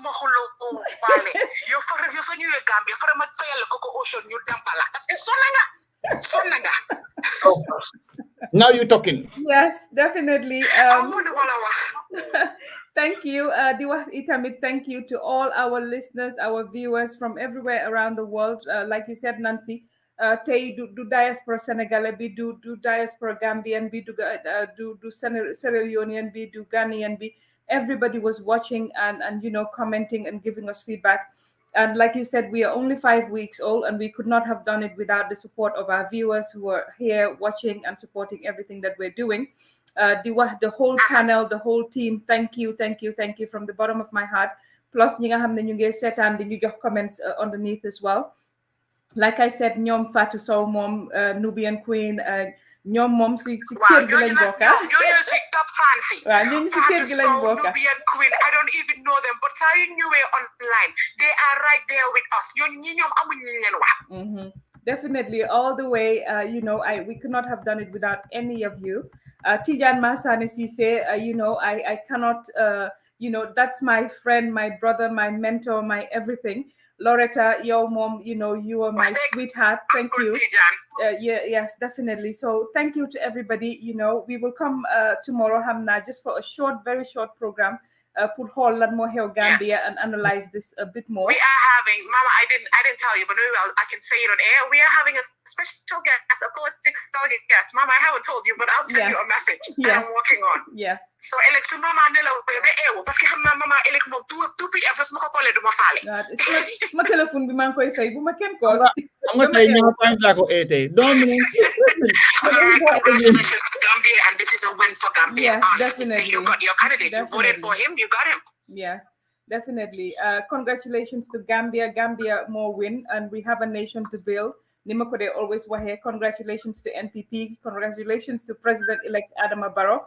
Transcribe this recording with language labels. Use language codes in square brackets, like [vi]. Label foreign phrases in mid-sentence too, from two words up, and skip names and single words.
[en] Now you're talking. Yes, definitely. Thank you, Diwa Itamit. Thank you to all our listeners, our viewers from everywhere around the world. Like you said, Nancy, [wo] tey du diaspora Senegalais bi du diaspora Gambian bi du Sierra Leonean bi du Ghanaian bi. [en] Everybody was watching and you know, commenting and giving us feedback. And like you said, we are only 5 weeks old, and we could not have done it without the support of our viewers who are here watching and supporting everything that we're doing. The whole panel, the whole team, thank you from the bottom of my heart. Plus, [wo] ñi nga xamne ñu ngi sétane di ñu jox [en] comments underneath as well. Like I said, [wo] ñoom Fatou Sow moom Nubian Queen, ñoom moom si kër gi lañ bokk. [en] You're top fancy. [wo] Waaw ñooñu si kër gi lañ bokk. [en] Nubian Queen, I don't even know them, but [wo] saa yu ñëwee [en] online, they are right there with us. [wo] ñoom amuñu leen wax. [en] Definitely, all the way. You know, we could not have done it without any of you. Tijan Masane Cisse, you know, I cannot, you know, that's my friend, my brother, my mentor, my everything. Loretta, your mom, you know, you are my sweetheart. Thank you. Yes, definitely. So thank you to everybody. You know, we will come tomorrow, Hamna, just for a short, very short program. Put whole lot more here Gambia and analyze this a bit more. We are having, Mama, I didn't tell you, but maybe I can say it on air. We are having a special guest, a political guest. Mama, I haven't told you, but I'll send you a message that I'm working on. Yes. So Alex, Mama, [fr] parce que [wo] Mama Alex moom 2 PM sax ma ko collé duma faale. Ma téléphone bi maa ngi koy fay bu ma kenn ko. Am nga tey ñaar times laa ko tey. [en] Congratulations to Gambia, and this is a win for Gambia. Yes, definitely. You got your candidate. You voted for him. You got him. Yes, definitely. Congratulations to Gambia. Gambia more win, and we have a nation to build. Nimakode always wahe. Congratulations to NPP. Congratulations to President-elect Adama Barrow.